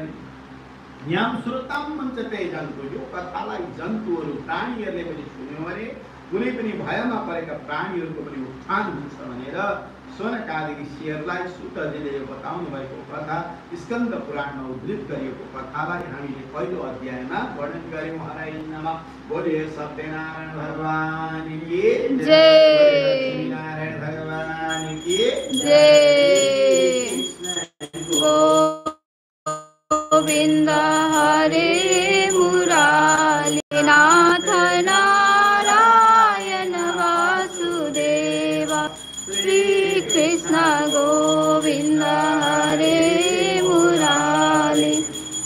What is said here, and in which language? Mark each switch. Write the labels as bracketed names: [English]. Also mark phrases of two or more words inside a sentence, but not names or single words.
[Sanskrit] यम श्रुतम मुञ्चते जन्तु। [Nepali] यो कथालाई जन्तुहरू प्राणीहरूले पनि सुन्यो भने कुनै पनि भयमा परेका प्राणीहरूको पनि उत्थान हुन्छ भनेर शौनकादि ऋषिहरूलाई सुतजीले यो बताउनु भएको कथा स्कन्द पुराणमा उद्धृत गरिएको कथालाई हामीले पहिलो अध्यायमा वर्णन गर्यौं। [Sanskrit] हरै नमः। [Hindi] बोलिए सत्यनारायण भगवान की जय। नारायण भगवान की जय। गोविंद हरे मुरारी नाथ नारायण वासुदेव श्री कृष्ण गोविंद हरे मुरारी।